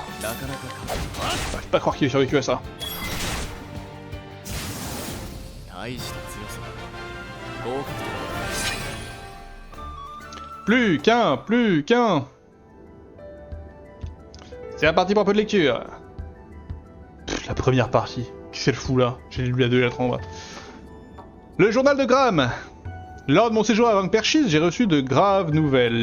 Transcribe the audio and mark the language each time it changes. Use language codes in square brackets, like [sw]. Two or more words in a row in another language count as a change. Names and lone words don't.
[ja] なかなか考 [fr] J'arrive pas à croire qu'il ait survécu à ça. [ja] え。大した強さだ。合格点。 [fr] Plus qu'un, plus qu'un. C'est la partie pour un peu de lecture. Pff, la première partie. Qu'est-ce qu'elle fout là? J'ai lu la 2 et la 3 en bas. Le journal de Graham. Lors de mon séjour à Vangperchis, j'ai reçu de graves nouvelles.